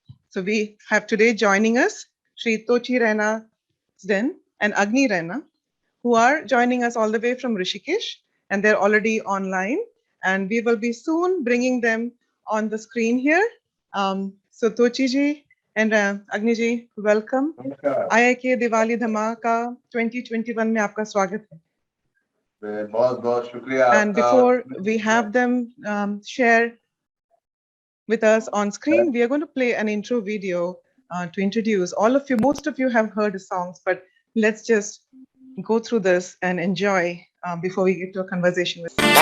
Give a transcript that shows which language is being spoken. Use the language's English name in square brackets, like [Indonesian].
[English] So we have today joining us Sri Tochi Raina Sden and Agni Raina, who are joining us all the way from Rishikesh, and they're already online. And we will be soon bringing them on the screen here. So Tochi ji and Agni ji, welcome. [Hindi] IIK Diwali Dhamaka 2021 में आपका स्वागत है. बहुत बहुत शुक्रिया. [English] And before we have them share with us on screen, we are going to play an intro video to introduce all of you. Most of you have heard the songs, but let's just go through this and enjoy before we get to a conversation with